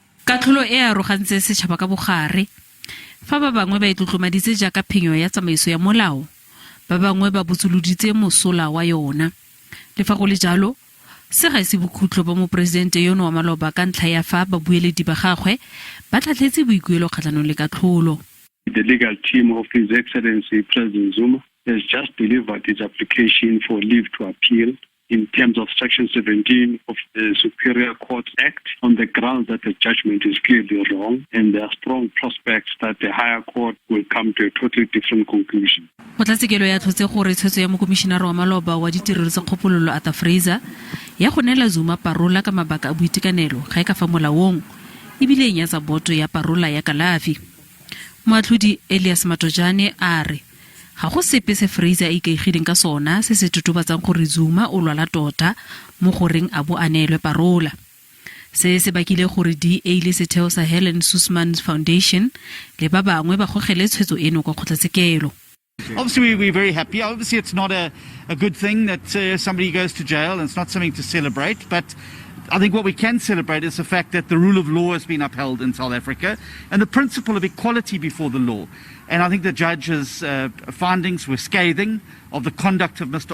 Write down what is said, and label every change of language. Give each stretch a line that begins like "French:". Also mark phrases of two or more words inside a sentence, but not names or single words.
Tswana: Katlholo e arogantse setšhaba ka bogare fa ba bangwe ba itlotlomaditse jaaka phenyo ya tsamaiso ya molao, ba bangwe ba botsoloditse mosola wa yona. Le fa go le jalo, se ga se bokhutlo ba moporesidente yono wa maloba ka ntlha ya fa ba bueledi ba gagwe ba tlhatlhetse boikuelo kgatlhanong le katlholo.
English: The legal team of His Excellency President Zuma has just delivered its application for leave to appeal in terms of Section 17 of the Superior Court Act on the grounds that the judgment is clearly wrong and there are strong prospects that the higher court will come to a totally different conclusion.
Tswana: Kgotlatshekelo ya tlhotse gore tshwetso ya mokomišenara wa maloba wa ditirelo tsa kgopololo Arthur Fraser ya go neela Zuma parola ka mabaka a boitekanelo ga e ka fa molaong ebile e nyatsa boto ya parola ya kalafi. Moatlhodi Elias Matojane a re ga go sepe se Fraser e ikaegileng ka sona se se totobatsang gore Zuma o lwala tota mo goreng a bo a neelwe parola. Se se bakile gore DA le setheo sa Helen Suzman Foundation le ba bangwe ba gogele tshwetso eno kwa kgotlatshekelo.
English: Obviously, we're very happy. Obviously, it's not a good thing that somebody goes to jail, and it's not something to celebrate. But I think what we can celebrate is the fact that the rule of law has been upheld in South Africa and the principle of equality before the law. And I think the judge's findings were scathing of the conduct of Mr.